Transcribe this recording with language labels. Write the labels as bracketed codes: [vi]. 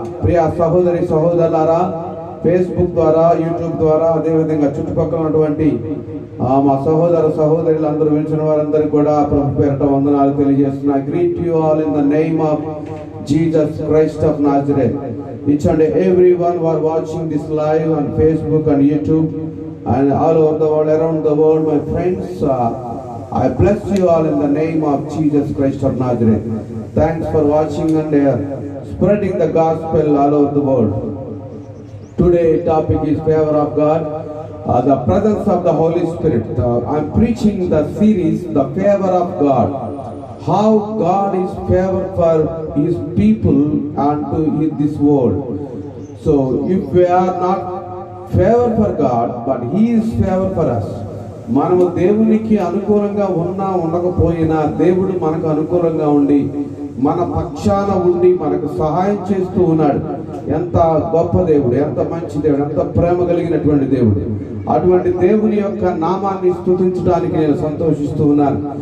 [te] ప్రియ సహోదరి సహోదరులారా, ఫేస్బుక్ ద్వారా, యూట్యూబ్ ద్వారా, అదేవిధంగా చుట్టుపక్కల ఉన్నటువంటి మా సహోదరులందరూ వినిచిన వారందరికీ కూడా ప్రభు పేరిట వందనాలు తెలియజేస్తున్నా. [en] Greet you all in the name of Jesus Christ of Nazareth. Each and everyone who are watching this live on Facebook and YouTube and all over the world, around the world, my friends, I bless you all in the name of Jesus Christ of Nazareth. Thanks for watching and spreading the gospel all over the world. Today topic is favor of God, the presence of the Holy Spirit. I'm preaching the series, the favor of God. How God is favor for His people and to this world. So if we are not favor for God, but He is favor for us. [te] మనము దేవునికి అనుకూలంగా ఉన్నా ఉండకపోయినా దేవుడు మనకు అనుకూలంగా ఉండి మన పక్షాన ఉండి మనకు సహాయం చేస్తూ ఉన్నాడు. ఎంత గొప్ప దేవుడు, ఎంత మంచి దేవుడు, ఎంత ప్రేమ కలిగినటువంటి దేవుడు. అటువంటి దేవుని యొక్క నామాన్ని స్తుతించడానికి నేను సంతోషిస్తూ ఉన్నాను.